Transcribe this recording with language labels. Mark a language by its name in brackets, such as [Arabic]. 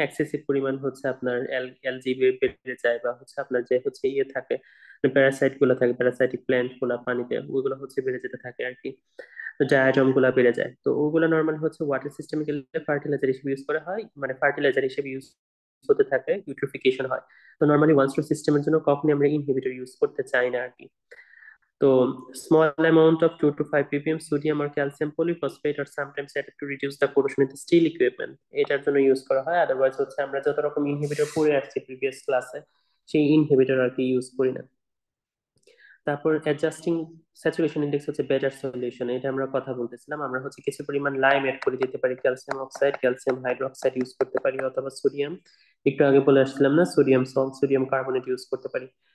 [Bangla] Excessive পরিমাণ হচ্ছে আপনার এলজি বেড়ে যায় বা হচ্ছে আপনার যে হচ্ছে ইয়ে থাকে প্যারাসাইট গুলা থাকে, প্যারাসাইটিক প্ল্যান্ট গুলা পানিতে ওগুলো হচ্ছে বেড়ে যেতে থাকে আর কি। ডায়াটম গুলা বেড়ে যায়, তো ওগুলো নর্মালি হচ্ছে ওয়াটার সিস্টেমে গেলে ফার্টিলাইজার হিসেবে ইউজ করা হয়, মানে ফার্টিলাইজার হিসেবে ইউজ হতে থাকে, ইউট্রিফিকেশন হয়। তো নর্মালি ওয়ান স্টোর সিস্টেমের জন্য কখনই আমরা ইনহিবিটর ইউজ করতে চাই না আর কি। [English] তো small amount of 2 to 5 ppm sodium or calcium polyphosphate or sometimes added to reduce the corrosion in the steel equipment [Bangla] এটার জন্য ইউজ করা হয়। আদারওয়াইজ হচ্ছে আমরা যত রকম ইনহিবিটর পড়ে আসছি প্রিভিয়াস ক্লাসে সেই ইনহিবিটর আর কি ইউজ করি না। তারপর অ্যাডজাস্টিং স্যাচুরেশন ইনডেক্স হচ্ছে বেটার সলিউশন, এটা আমরা কথা বলতেছিলাম। আমরা হচ্ছে কিছু পরিমাণ লাইম এড করে দিতে পারি, calcium oxide, calcium hydroxide use করতে পারি, অথবা সোডিয়াম, একটু আগে বলে আসছিলাম না sodium salt, sodium carbonate use করতে পারি।